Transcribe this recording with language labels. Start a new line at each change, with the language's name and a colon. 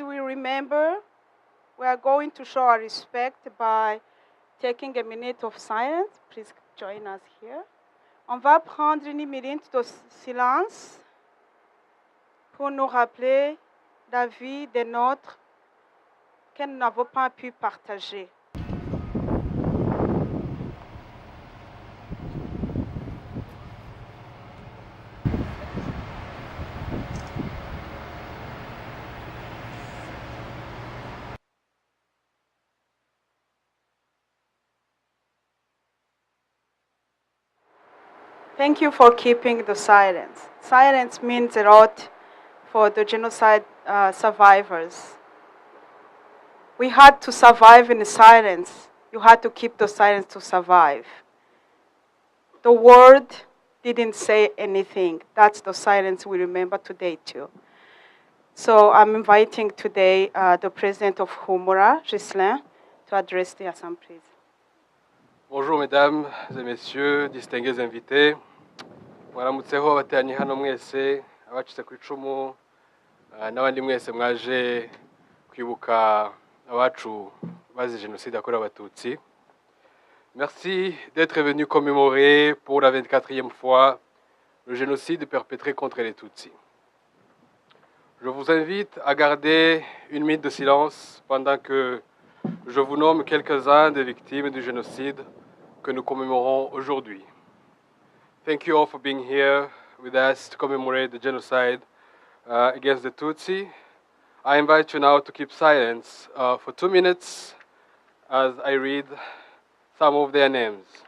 English: remember, we are going to show our respect by taking a minute of silence. Please join us here.
French: On va prendre une minute de silence pour nous rappeler la vie des nôtres que nous n'avons pas pu partager.
English: Thank you for keeping the silence. Silence means a lot for the genocide survivors. We had to survive in silence. You had to keep the silence to survive. The word didn't say anything. That's the silence we remember today too. So I'm inviting today the president of Humura, Ghislain, to address the assembly.
French: Bonjour mesdames et messieurs, distingués invités.
Kinyarwanda: Mwaramutseho abateranye hano mwese, abacitse ku icumu, n'abandi mwese mwaje kwibuka abacu bazize Jenoside yakorewe Abatutsi.
French: Merci d'être venu commémorer pour la 24e fois le génocide perpétré contre les Tutsis. Je vous invite à garder une minute de silence pendant que je vous nomme quelques-uns des victimes du génocide que nous commémorons aujourd'hui.
English: Thank you all for being here with us to commemorate the genocide against the Tutsi. I invite you now to keep silence for 2 minutes as I read some of their names.